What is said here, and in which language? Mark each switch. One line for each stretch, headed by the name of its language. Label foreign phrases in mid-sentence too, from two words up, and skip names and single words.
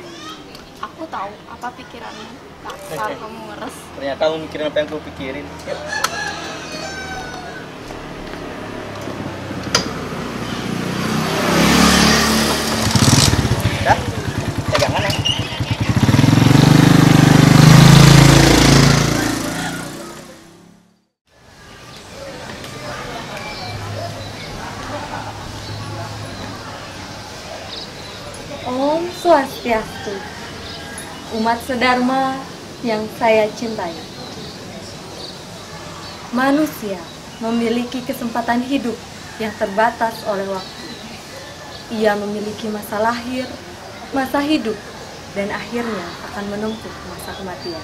Indonesian: Aku tahu apa pikiranmu. Kalau kamu ngeres. Ternyata kamu mikirin apa yang aku pikirin. Yuk. Dah, pegangan ya.
Balinese: Om Swastiastu,
Indonesian: umat sedharma yang saya cintai. Manusia memiliki kesempatan hidup yang terbatas oleh waktu. Ia memiliki masa lahir, masa hidup, dan akhirnya akan menempuh masa kematian.